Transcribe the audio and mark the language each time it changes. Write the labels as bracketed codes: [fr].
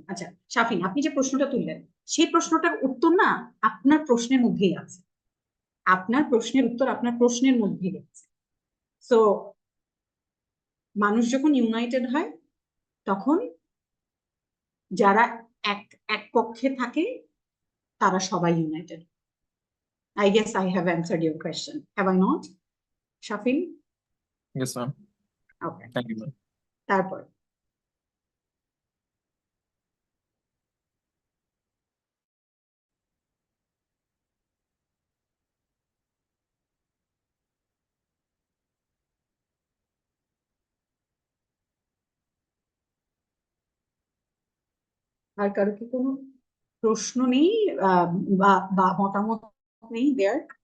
[bn] আচ্ছা, শাফিন, আপনি যে প্রশ্নটা তুললেন, সেই প্রশ্নটার উত্তর না আপনার প্রশ্নের মধ্যেই আছে। আপনার প্রশ্নের উত্তর আপনার প্রশ্নের মধ্যেই আছে। সো মানুষ যখন ইউনাইটেড হয়, তখন যারা এক এক পক্ষে থাকে তারা সবাই United. [en] I guess I have answered your question. Have I not? Shafin? Yes, ma'am. Okay. Thank you, ma'am. [bn] তারপর আর কারো কি কোনো প্রশ্ন নেই বা মতামত নেই দেয়ার?